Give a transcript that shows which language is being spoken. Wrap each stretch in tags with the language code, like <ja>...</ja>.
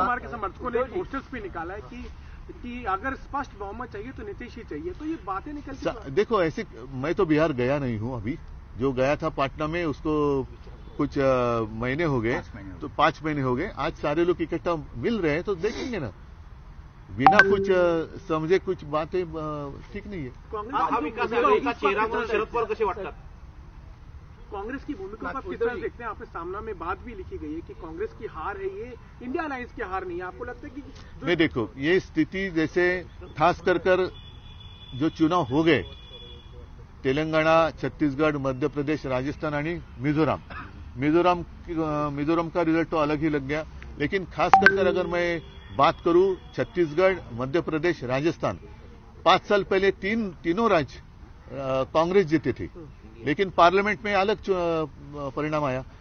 <hi>समर्थकों ने पोस्टर्स भी निकाला है कि अगर स्पष्ट बहुमत चाहिए तो नीतीश ही चाहिए, तो ये बातें निकलती। देखो, ऐसे मैं तो बिहार गया नहीं हूं अभी, जो गया था पाटना में उसको कुछ महीने हो गए, तो 5 महीने हो गए, आज सारे लोग इकट्ठा मिल रहे हैं तो देखेंगे ना, बिना कुछ समझे कुछ बातें ठीक नहीं है।</hi> <mr>महाविकास आघाडीचा चेहरा म्हणून शरद पवार कसे वाटतात?</mr> <hi>कांग्रेस की भूमिका को आप किस तरह देखते हैं? आपने सामना में बात भी लिखी गई है कि कांग्रेस की हार है, ये इंडिया अलायंस की हार नहीं है। आपको लगता है कि नहीं, देखो ये स्थिति जैसे खास कर जो चुनाव हो गए तेलंगाना, छत्तीसगढ़, मध्य प्रदेश, राजस्थान आणि मिजोरम का रिजल्ट तो अलग ही लग गया, लेकिन खास कर अगर मैं बात करूं छत्तीसगढ़, मध्य प्रदेश, राजस्थान, 5 साल पहले तीनों राज्य कांग्रेस जीती थी, लेकिन पार्लियामेंट में अलग परिणाम आया।</hi>